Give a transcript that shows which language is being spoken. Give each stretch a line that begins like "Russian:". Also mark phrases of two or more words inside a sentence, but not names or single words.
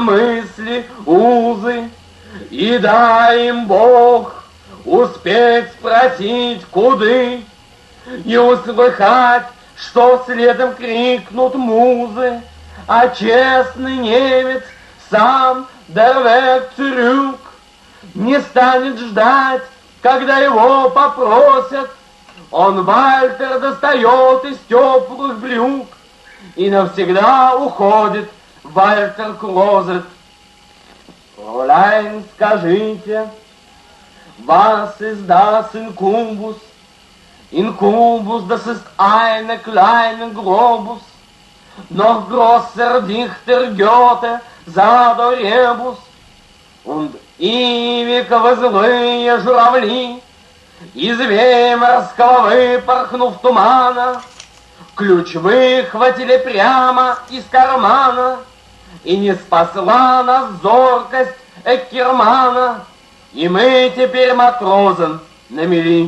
Russian: мысли, узы, и дай им Бог успеть спросить, куды, и услыхать, что следом крикнут музы, а честный немец сам
German: der Weg zurück
Russian: не станет ждать, когда его попросят. Он Вальтер достает из теплых брюк и навсегда уходит в Вальтер Клозет. Фräulein, скажите,
German: was ist das Inkumbus? Inkumbus, das ist eine kleine Globus, noch größer Dichter
Russian: Goethe,
German: Sado Rebus, und
Russian: Ивиковы злые журавли, из Веймарского выпорхнув тумана, ключ выхватили прямо из кармана, и не спасла нас зоркость Эккермана, и мы теперь матрозом на мели.